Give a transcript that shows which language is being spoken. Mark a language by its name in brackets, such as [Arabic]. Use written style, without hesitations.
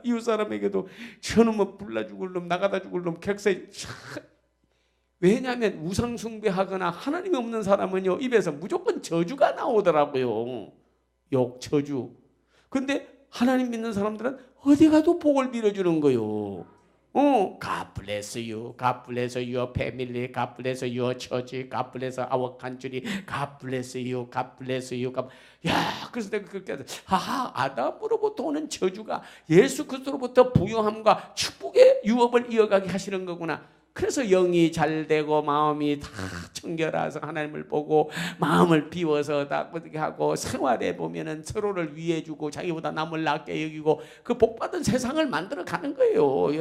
[Korean] 이웃 사람에게도 저놈 뭐 불나 죽을 놈, 나가다 죽을 놈, 객세. 왜냐하면 우상 숭배하거나 하나님이 없는 사람은요 입에서 무조건 저주가 나오더라고요. 욕, 저주. 근데 하나님 믿는 사람들은 어디 가도 복을 빌어주는 거요. [English] God bless you, God bless your family, God bless your church, God bless our country, God bless you, God bless you. [Korean] 야, 그래서 내가 그렇게 해서 하하, 아담으로부터 오는 저주가 예수 그리스도로부터 부요함과 축복의 유업을 이어가게 하시는 거구나. 그래서 영이 잘 되고 마음이 다 청결해서 하나님을 보고 마음을 비워서 다 어떻게 하고 생활에 보면은 서로를 위해주고 자기보다 남을 낮게 여기고 그 복받은 세상을 만들어 가는 거예요.